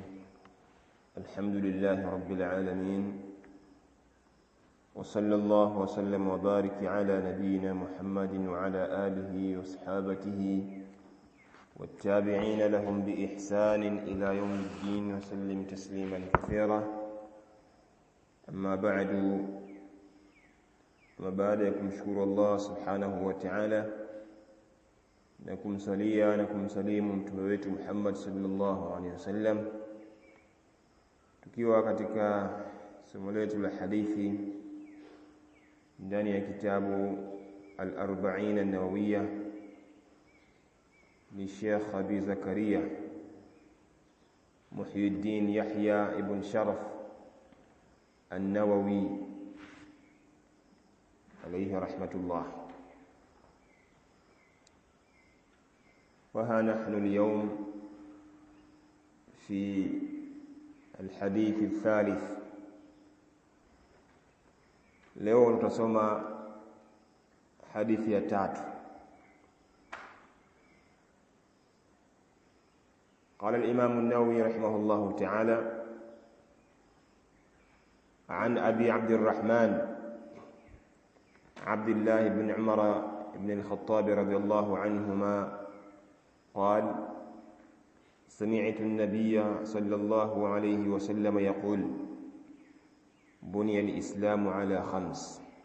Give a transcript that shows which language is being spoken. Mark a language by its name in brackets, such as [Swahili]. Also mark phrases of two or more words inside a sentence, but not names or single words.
[Arabic] الحمد لله رب العالمين، وصلى الله وسلم وبارك على نبينا محمد وعلى آله وصحابته والتابعين لهم بإحسان إلى يوم الدين وسلم تسليما كثيرا. أما بعد، شكر الله سبحانه وتعالى [Swahili] nakumsalia na kumsalimu mtume wetu Muhammad [Arabic] صلى الله عليه وسلم, [Swahili] tukiwa katika somo letu la hadithi ndani ya kitabu al-40 an-nawawiyya [Arabic] للشيخ أبي زكريا محيي الدين يحيى بن شرف النووي عليه رحمة الله. وها نحن اليوم في الحديث الثالث. [Swahili] leo tutasoma hadithi ya tatu. [Arabic] قال الإمام النووي رحمه الله تعالى: عن أبي عبد الرحمن عبد الله بن عمر بن الخطاب رضي الله عنهما قال: سمعت النبي صلى الله عليه وسلم يقول: بني الإسلام على 5: